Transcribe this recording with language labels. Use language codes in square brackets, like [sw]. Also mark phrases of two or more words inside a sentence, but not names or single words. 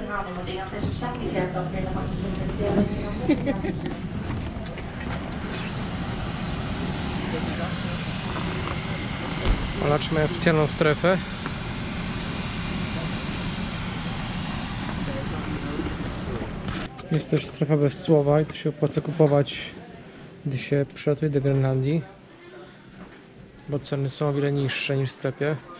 [nl] halen, want ik had dus op zaterdag werk ook weer naar Amsterdam. [pl] Polacy mają specjalną strefę. Jest też strefa bez słowa i tu się opłaca kupować, gdy się przylatuje do Grenlandii, bo ceny są o wiele niższe niż w sklepie.